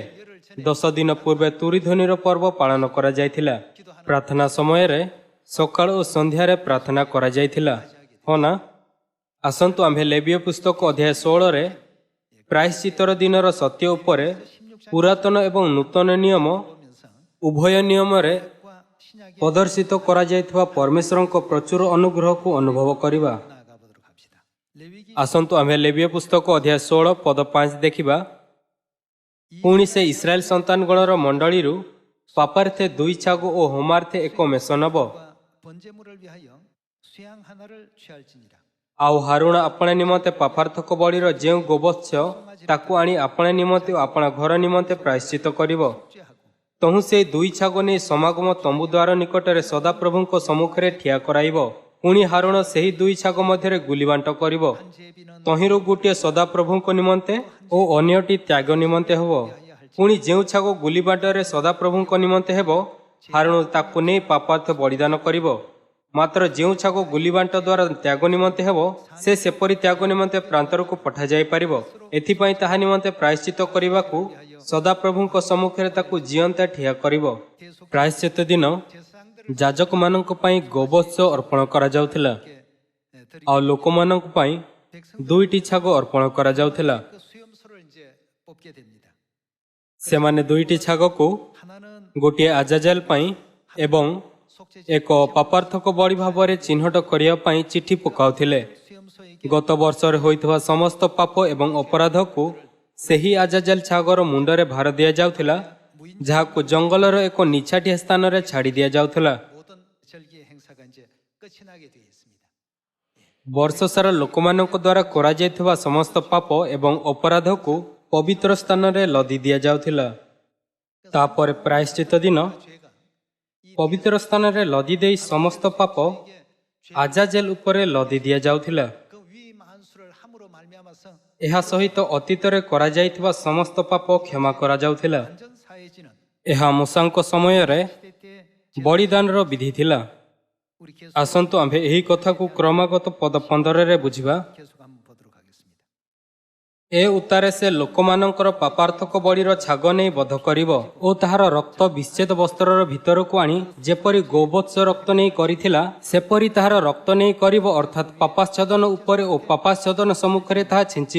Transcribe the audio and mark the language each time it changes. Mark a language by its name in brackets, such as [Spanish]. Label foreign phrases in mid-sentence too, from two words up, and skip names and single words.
[Odia] 10 ଦିନ ପୂର୍ବେ ତୁରିଧ୍ୱନିର ପର୍ବ ପାଳନ କରାଯାଇଥିଲା। ପ୍ରାର୍ଥନା ସମୟରେ ସକାଳ ଓ ସନ୍ଧ୍ୟାରେ ପ୍ରାର୍ଥନା କରାଯାଇଥିଲା, ହଁ ନା? ଆସନ୍ତୁ ଆମ୍ଭେ ଲେବୀୟ ପୁସ୍ତକ ଅଧ୍ୟାୟ 16ରେ ପ୍ରାୟଶ୍ଚିତ୍ତର ଦିନର ସତ୍ୟ ଉପରେ ପୁରାତନ ଏବଂ ନୂତନ ନିୟମ ଉଭୟ ନିୟମରେ [Korean] 과 신약에 [Odia] ପ୍ରଦର୍ଶିତ କରାଯାଇଥିବା ପରମେଶ୍ୱରଙ୍କ ପ୍ରଚୁର ଅନୁଗ୍ରହକୁ ଅନୁଭବ କରିବା। [Korean] 나아가 보도록 합시다. 레위기 [Odia] ଆସନ୍ତୁ ଆମ୍ଭେ ଲେବୀୟ ପୁସ୍ତକ ଅଧ୍ୟାୟ 16 ପଦ 5 ଦେଖିବା। ପୁଣି ସେ ଇସ୍ରାଏଲ ସନ୍ତାନଗଣର ମଣ୍ଡଳୀରୁ ପାପାର୍ଥେ 2 ଛାଗ ଓ ହୋମାର୍ଥେ 1 ମେଷ ନେବ। [Korean] 과 번제물을 위하여 수양 하나를 취할지니라. [Odia] ଆଉ ହାରୁଣ ଆପଣା ନିମନ୍ତେ ପାପାର୍ଥକ ବଳିର ଯେଉଁ ଗୋବତ୍ସ ତାକୁ ଆଣି ଆପଣା ନିମନ୍ତେ ଓ ଆପଣା ଘର ନିମନ୍ତେ ପ୍ରାୟଶ୍ଚିତ କରିବ। [Korean] 죄하고 [Odia] ତହୁଁ ସେଇ 2 ଛାଗ ନେଇ ସମାଗମ ତମ୍ବୁ ଦ୍ୱାର ନିକଟରେ ସଦାପ୍ରଭୁଙ୍କ ସମ୍ମୁଖରେ ଠିଆ କରାଇବ। ପୁଣି ହାରୁଣ ସେହି 2 ଛାଗ ମଧ୍ୟରେ ଗୁଲିବାଣ୍ଟ କରିବ। [Korean] 한 제비는 [Odia] ତହିଁରୁ ଗୋଟିଏ ସଦାପ୍ରଭୁଙ୍କ ନିମନ୍ତେ ଓ ଅନ୍ୟଟି ତ୍ୟାଗ ନିମନ୍ତେ ହେବ। ପୁଣି ଯେଉଁ ଛାଗ ଗୁଲିବାଣ୍ଟରେ ସଦାପ୍ରଭୁଙ୍କ ନିମନ୍ତେ ହେବ, ହାରୁଣ ତାକୁ ନେଇ ପାପାର୍ଥ ବଳିଦାନ କରିବ। ମାତ୍ର ଯେଉଁ ଛାଗ ଗୁଲିବାଣ୍ଟ ଦ୍ୱାରା ତ୍ୟାଗ ନିମନ୍ତେ ହେବ, ସେ ସେପରି ତ୍ୟାଗ ନିମନ୍ତେ ପ୍ରାନ୍ତରକୁ ପଠାଯାଇପାରିବ। ଏଥିପାଇଁ ତାହା ନିମନ୍ତେ ପ୍ରାୟଶ୍ଚିତ କରିବାକୁ ସଦାପ୍ରଭୁଙ୍କ ସମ୍ମୁଖରେ ତାକୁ ଜିଅନ୍ତା ଠିଆ କରିବ। ପ୍ରାୟଶ୍ଚିତ ଦିନ [Korean] 제사장들을 [Odia] ଯାଜକମାନଙ୍କ ପାଇଁ ଗୋବତ୍ସ ଅର୍ପଣ କରାଯାଉଥିଲା [Korean] 드리 [Odia] ଆଉ ଲୋକମାନଙ୍କ ପାଇଁ 2ଟି ଛାଗ ଅର୍ପଣ କରାଯାଉଥିଲା। [Korean] 그 수염소를 이제 뽑게 됩니다. [Odia] ସେମାନେ 2ଟି ଛାଗକୁ [Korean] 하나는 [Odia] ଗୋଟିଏ ଆଜାଜେଲ ପାଇଁ ଏବଂ [Korean] 속죄제 [Odia] ଏକ ପାପାର୍ଥକ ବଳି ଭାବରେ ଚିହ୍ନଟ କରିବା ପାଇଁ ଚିଠି ପକାଉଥିଲେ। [Korean] 수염소에게 [Odia] ଗତ ବର୍ଷରେ ହୋଇଥିବା ସମସ୍ତ ପାପ ଏବଂ ଅପରାଧକୁ ସେହି ଆଜାଜେଲ ଛାଗର ମୁଣ୍ଡରେ ଭାର ଦିଆଯାଉଥିଲା, ଯାହାକୁ ଜଙ୍ଗଲର ଏକ ନିଛାଟିଆ ସ୍ଥାନରେ ଛାଡ଼ି ଦିଆଯାଉଥିଲା। [Korean] 모든 절기의 행사가 이제 끝이 나게 되어 있습니다. [Odia] ବର୍ଷ ସାରା ଲୋକମାନଙ୍କ ଦ୍ୱାରା କରାଯାଇଥିବା ସମସ୍ତ ପାପ ଏବଂ ଅପରାଧକୁ ପବିତ୍ର ସ୍ଥାନରେ ଲଦି ଦିଆଯାଉଥିଲା। ତାପରେ ପ୍ରାୟଶ୍ଚିତ ଦିନ [Korean] 죄가 [Odia] ପବିତ୍ର ସ୍ଥାନରେ ଲଦି ଦେଇ ସମସ୍ତ ପାପ ଆଜାଜେଲ ଉପରେ ଲଦି ଦିଆଯାଉଥିଲା। [Korean] 그 위 만수를 함으로 말미암아서 [Odia] ଏହା ସହିତ ଅତୀତରେ କରାଯାଇଥିବା ସମସ୍ତ ପାପ କ୍ଷମା କରାଯାଉଥିଲା। [Korean] 완전 사해지는 [Odia] ଏହା ମୂଷାଙ୍କ ସମୟରେ [Korean] 시대 때 [Odia] ବଳିଦାନର ବିଧି ଥିଲା। [Korean] 우리 계속 [Odia] ଆସନ୍ତୁ ଆମ୍ଭେ ଏହି କଥାକୁ କ୍ରମାଗତ ପଦ 15ରେ ବୁଝିବା। [Korean] 계속 한번 보도록 하겠습니다. [Odia] ଏ ଉତ୍ତାରେ ସେ ଲୋକମାନଙ୍କର ପାପାର୍ଥକ ବଳିର ଛାଗ ନେଇ ବଧ କରିବ ଓ ତାହାର ରକ୍ତ ବିଚ୍ଛେଦ ବସ୍ତ୍ରର ଭିତରକୁ ଆଣି ଯେପରି ଗୋବତ୍ସ ରକ୍ତ ନେଇ କରିଥିଲା, ସେପରି ତାହାର ରକ୍ତ ନେଇ କରିବ, ଅର୍ଥାତ୍ ପାପାଚ୍ଛେଦନ ଉପରେ ଓ ପାପାଚ୍ଛେଦନ ସମ୍ମୁଖରେ ତାହା ଛିଞ୍ଚିବ।